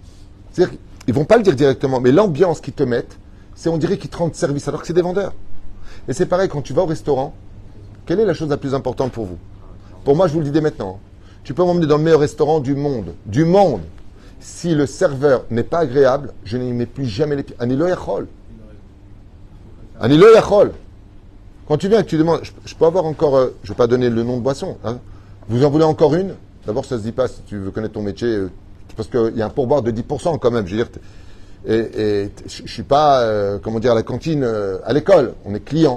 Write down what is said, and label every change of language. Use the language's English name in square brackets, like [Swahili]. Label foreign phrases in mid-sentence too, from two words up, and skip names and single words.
[French] C'est-à-dire qu'ils ne vont pas le dire directement, mais l'ambiance qu'ils te mettent On dirait qu'ils te rendent service alors que c'est des vendeurs. Et c'est pareil, quand tu vas au restaurant, quelle est la chose la plus importante pour vous? Pour moi, je vous le dis dès maintenant. Tu peux m'emmener dans le meilleur restaurant du monde. Du monde. Si le serveur n'est pas agréable, je n'y mets plus jamais les pieds. [Hebrew] אני לא יכול. אני לא יכול. [French] Quand tu viens et que tu demandes, je peux avoir encore, je ne vais pas donner le nom de boisson. Hein. Vous en voulez encore une? D'abord, ça ne se dit pas si tu veux connaître ton métier. Parce qu'il y a un pourboire de 10% quand même. Je veux dire, et je ne suis pas, comment dire, à la cantine à l'école. On est client.